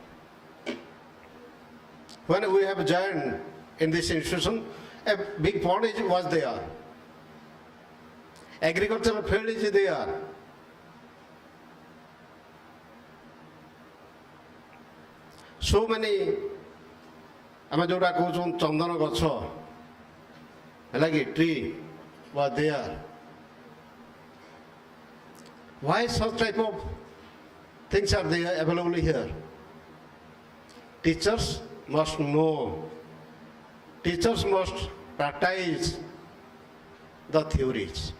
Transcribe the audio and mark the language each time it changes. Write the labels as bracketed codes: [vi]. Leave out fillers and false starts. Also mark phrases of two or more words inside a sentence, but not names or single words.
[en] When we have joined in this institution, a big pond was there. Agricultural field is there. So many, [or] ଆମେ ଯୋଉଟା କହୁଛୁ ଚନ୍ଦନ ଗଛ, [en] like a tree was there. Why such type of things are there available here? Teachers must know. Teachers must practice the theories.